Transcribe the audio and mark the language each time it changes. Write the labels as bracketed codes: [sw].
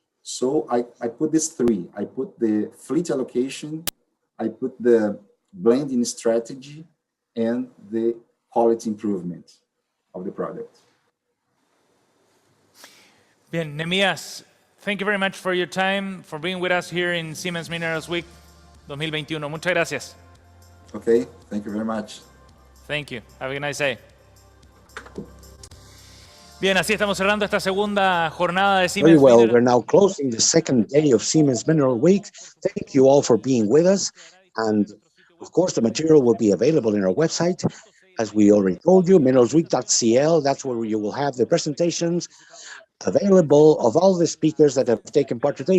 [en] So I put these three. I put the fleet allocation, I put the blending strategy, and the quality improvement of the product. Bien, Nhemias, thank you very much for your time, for being with us here in Siemens Minerals Week 2021. [es] Muchas gracias. [en] Okay, thank you very much. Thank you. Have a nice day. [es] Bien, así estamos cerrando esta segunda jornada de Siemens [en] Very well, [es] Minerals. [en] we're now closing the second day of Siemens Mineral Week. Thank you all for being with us. And of course, the material will be available in our website. As we already told you, mineralsweek.cl, that's where you will have the presentations available of all the speakers that have taken part today.